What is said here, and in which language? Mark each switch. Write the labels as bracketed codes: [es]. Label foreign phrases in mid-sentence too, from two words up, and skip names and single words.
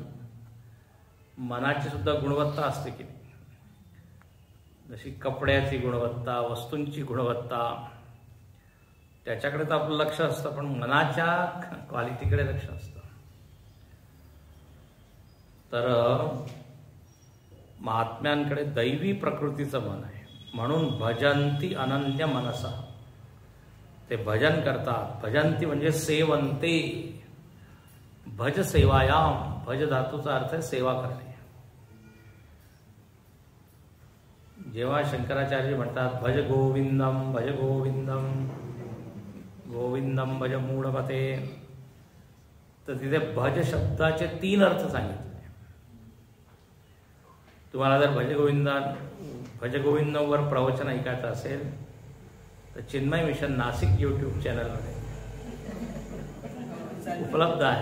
[mr] मनाची सुद्धा गुणवत्ता असते की नाही, जशी कपड्याची गुणवत्ता, वस्तूंची गुणवत्ता, त्याच्याकडे तर आपलं लक्ष असतं, पण मनाच्या क्वालिटीकडे लक्ष असतं. तर महात्म्यांकडे दैवी प्रकृतीचं मन आहे, म्हणून [sa] भजंती अनन्य मनसा, [mr] ते भजन करतात. भजंती म्हणजे सेवंते, [sa] भज सेवायाम, [mr] भज धातूचा अर्थ आहे सेवा करणे. जेव्हा शंकराचार्य म्हणतात [sa] भज गोविंदम भज गोविंदम, गोविंदम भज मूढमते, [mr] तर तिथे भज शब्दाचे 3 अर्थ सांगितले. तुम्हाला जर भज गोविंदमवर प्रवचन ऐकायचं असेल तर चिन्मय मिशन नाशिक यूट्यूब चॅनलमध्ये उपलब्ध आहे.